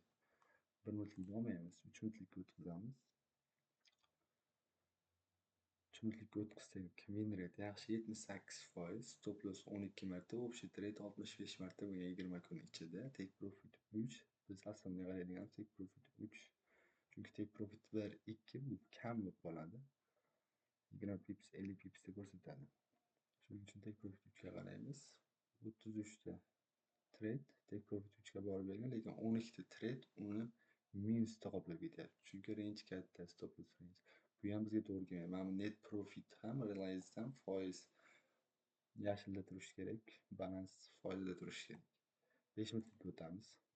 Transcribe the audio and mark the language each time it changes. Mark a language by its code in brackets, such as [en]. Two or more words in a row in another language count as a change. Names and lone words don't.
[uz] 1 minutlik olmaymiz, 3 minutlikka o'tkazamiz. 3 minutlikka o'tkazsak, [en] win rate [uz] yaxshi 78%, [en] stop loss [uz] 12 marta, общий trade 65 marta bo'lgan 20 kun ichida, [en] take profit [uz] 3. Biz aslida qaraydigan [en] take profit [uz] 3. Chunki [en] take profit [uz] 1, 2 bu kam bo'lib qoladi. 20 pips, 50 pipsda ko'rsatadi. Shuning uchun [en] take profit [uz] 3 ga qaraymiz. 33 ta trade [en] take profit [uz] 3 ga borib bergan, lekin 12 ta trade uni minusda qoplab ketyapti. Chunki range katta, [en] stop loss range. [uz] Bu ham bizga to'g'ri kelmaydi. Mana bu [en] net profit [uz] ham, realize ham foiz yashilda turishi kerak, balans foizda turishi kerak. 5 minutlikka o'tamiz.